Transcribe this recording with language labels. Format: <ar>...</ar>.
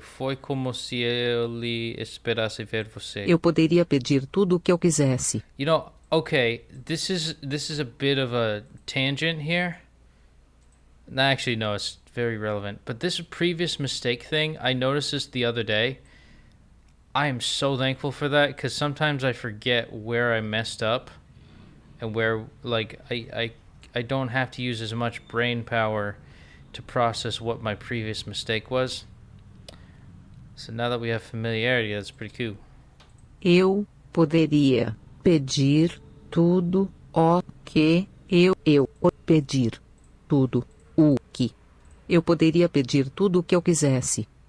<pt>Foi como se ele esperasse ver você. Eu poderia pedir tudo o que eu quisesse.</pt> <en>You know, okay, this is a bit of a tangent here. No, actually, no, it's very relevant. But this previous mistake thing, I noticed this the other day. I am so thankful for that because sometimes I forget where I messed up and where, like, I don't have to use as much brain power to process what my previous mistake was. So now that we have familiarity, that's pretty cool.</en> <pt>Eu poderia pedir tudo o que eu pedir tudo o que eu poderia pedir tudo o que eu quisesse.</pt>